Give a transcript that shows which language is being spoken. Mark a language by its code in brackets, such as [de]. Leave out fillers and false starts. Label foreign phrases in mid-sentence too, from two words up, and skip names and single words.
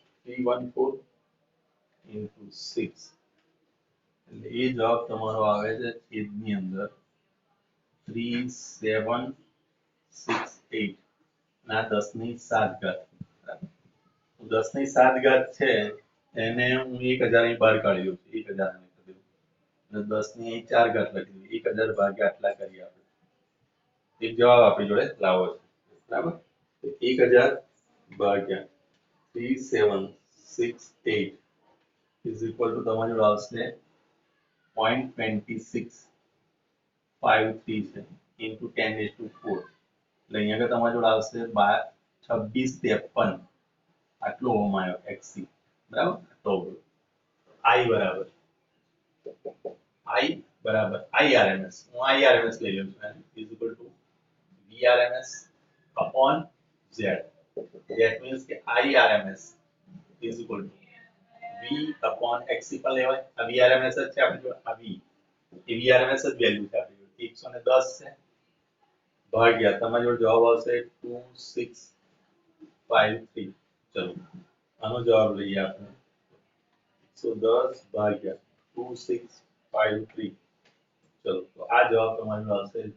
[gu] 314 into 6 એટલે એ જવાબ તમારો આવે છે છેદની અંદર 3768 ના 10 ની 7 ઘાત બરાબર 10 ની 7 ઘાત છે એને હું 1000 અહીં બહાર કાઢી દઉં 1000 અને 10 ની 4 ઘાત લખી દઉં 1000 ભાગ્યા આટલા કરીએ આપણે એક જવાબ આપણી જોડે લાવો છે બરાબર 1000 ભાગ્યા 3768 [en] is equal to [gu] તમારી જોડે આવશે 0.2653 છે [en] into 10 is to 4 [gu] એટલે અહીંયા આગળ તમારી જોડે આવશે 2653 આટલો ઓમ આવ્યો xc બરાબર તો i બરાબર [en] irms હું irms [gu] લઈ લઉં છું [en] is equal to vrms upon z that means કે irms is equal to v upon xc [gu] પણ લેવાય આ vrms જ છે આપણી જોડે આ v એ vrms જ વેલ્યુ છે આપણી જોડે 110 છે ભાગ્યા તમારી જોડે જવાબ આવશે 2653 ચલો આનો જવાબ લઈએ આપણે 110 ભાગ્યા 2653 ચલો તો આ જવાબ તમારો આવશે